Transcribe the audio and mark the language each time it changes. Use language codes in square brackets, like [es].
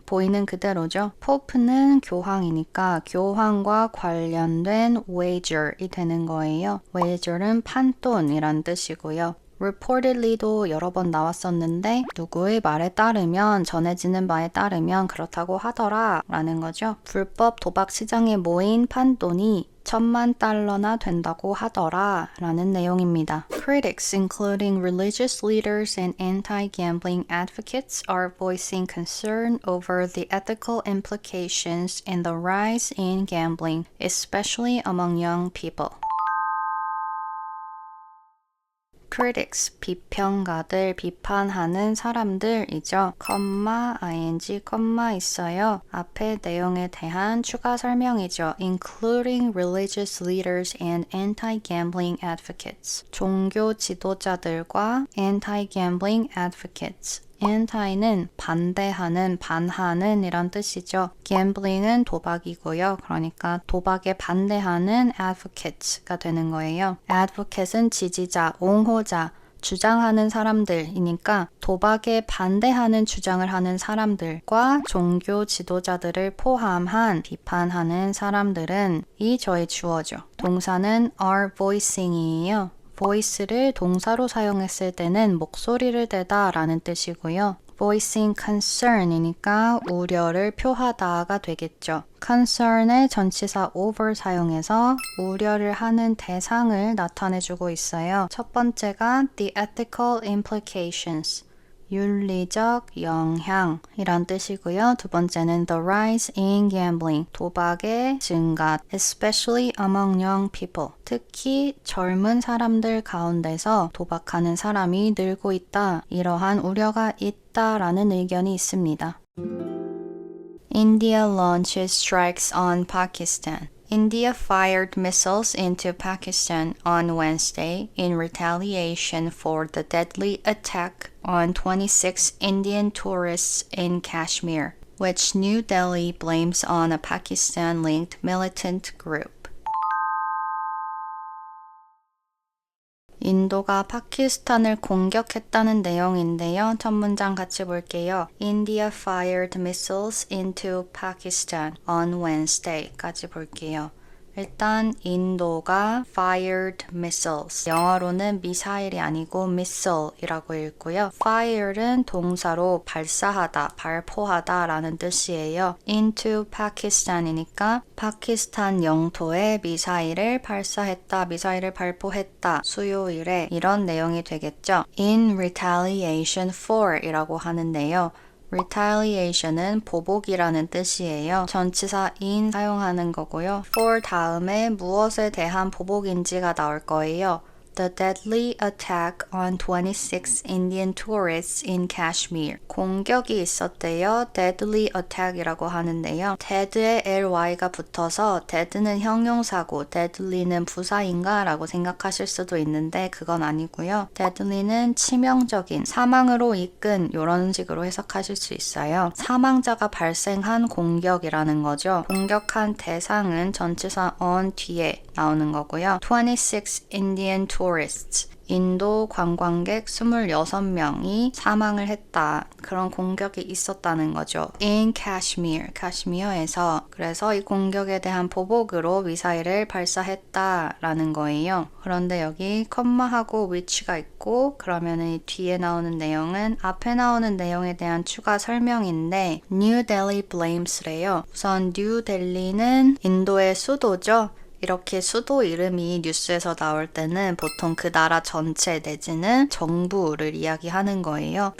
[ko] 보이는 그대로죠. 포프는 교황이니까 교황과 관련된 wager이 되는 거예요. wager은 판돈이란 뜻이고요. reportedly도 여러 번 나왔었는데 누구의 말에 따르면 전해지는 바에 따르면 그렇다고 하더라 라는 거죠. 불법 도박 시장에 모인 판돈이 $10,000,000나 된다고 하더라 라는 내용입니다. [en] Critics, including religious leaders and anti-gambling advocates, are voicing concern over the ethical implications and the rise in gambling, especially among young people. [ko] critics, 비평가들, 비판하는 사람들이죠. ing, 있어요. 앞에 내용에 대한 추가 설명이죠. [en] including religious leaders and anti-gambling advocates. [ko] 종교 지도자들과 [en] anti-gambling advocates. [ko] anti는 반대하는, 반하는 이란 뜻이죠. gambling은 도박이고요. 그러니까 도박에 반대하는 advocates가 되는 거예요. advocate은 지지자, 옹호자, 주장하는 사람들이니까 도박에 반대하는 주장을 하는 사람들과 종교 지도자들을 포함한 비판하는 사람들은 이 저의 주어죠. 동사는 [en] are voicing [ko] 이에요. voice를 동사로 사용했을 때는 목소리를 대다 라는 뜻이고요. [en] voicing concern [ko] 이니까 우려를 표하다가 되겠죠. concern의 전치사 over 사용해서 우려를 하는 대상을 나타내주고 있어요. 첫 번째가 [en] the ethical implications. [ko] 윤리적 영향이란 뜻이고요. 두 번째는 [en] the rise in gambling, [ko] 도박의 증가, [en] especially among young people, [ko] 특히 젊은 사람들 가운데서 도박하는 사람이 늘고 있다. 이러한 우려가 있다라는 의견이 있습니다. [en] India launches strikes on Pakistan. India fired missiles into Pakistan on Wednesday in retaliation for the deadly attack on 26 Indian tourists in Kashmir, which New Delhi blames on a Pakistan-linked militant group. [ko] 인도가 파키스탄을 공격했다는 내용인데요. 첫 문장 같이 볼게요. [en] India fired missiles into Pakistan on Wednesday [ko] 까지 볼게요. 일단 인도가 fired missiles, 영어로는 미사일이 아니고 missile이라고 읽고요. fire는 동사로 발사하다, 발포하다 라는 뜻이에요. [en] into Pakistan [ko] 이니까 파키스탄 영토에 미사일을 발사했다, 미사일을 발포했다, 수요일에 이런 내용이 되겠죠. [en] in retaliation for [ko] 이라고 하는데요. retaliation은 보복이라는 뜻이에요. 전치사 in 사용하는 거고요. for 다음에 무엇에 대한 보복인지가 나올 거예요. [en] The deadly attack on 26 Indian tourists in Kashmir. [ko] 공격이 있었대요. deadly attack이라고 하는데요. dead에 ly가 붙어서 dead는 형용사고 deadly는 부사인가 라고 생각하실 수도 있는데 그건 아니고요. deadly는 치명적인, 사망으로 이끈 이런 식으로 해석하실 수 있어요. 사망자가 발생한 공격이라는 거죠. 공격한 대상은 전치사 on 뒤에 나오는 거고요. [en] 26 Indian tourists. [ko] 인도 관광객 26명이 사망을 했다. 그런 공격이 있었다는 거죠. [en] In Kashmir, [ko] 카시미어에서. 그래서 이 공격에 대한 보복으로 미사일을 발사했다라는 거예요. 그런데 여기 컴마하고 which가 있고 그러면 이 뒤에 나오는 내용은 앞에 나오는 내용에 대한 추가 설명인데 [en] New Delhi blames [ko] 래요. 우선 New Delhi는 인도의 수도죠. 이렇게 수도 이름이 뉴스에서 나올 때는 보통 그 나라 전체 내지는 정부를 이야기하는 거예요.